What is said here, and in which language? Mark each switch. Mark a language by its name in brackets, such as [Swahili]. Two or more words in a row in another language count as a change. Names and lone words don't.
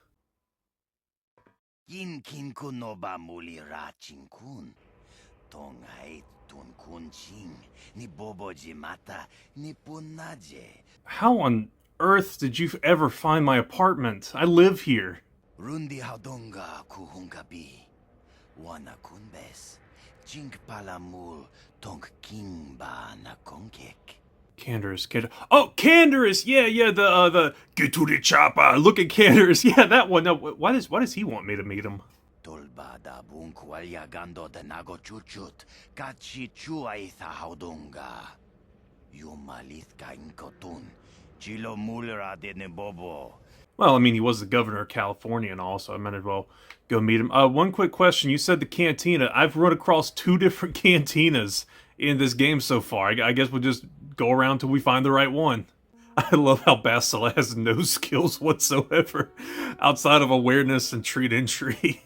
[English] How on earth did you ever find my apartment? I live here. Rundi haudonga kuhungabi. Wana kunbes. Jink palamul tonk king ba na konkek. Canderous. Oh, Canderous! Yeah, the get to the chopper. Look at Canderous. Yeah, that one. No, why does he want me to meet him? Tolba da bunkwalya gando de nago chuchut. Kachi chuaitha haudonga. Yumalith kain kotun. Chilo mulera de nebobo. Well, I mean, he was the governor of California and all, so I might as well go meet him. One quick question. You said the cantina. I've run across 2 different cantinas in this game so far. I guess we'll just go around till we find the right one. I love how Bastila has no skills whatsoever outside of awareness and treat entry.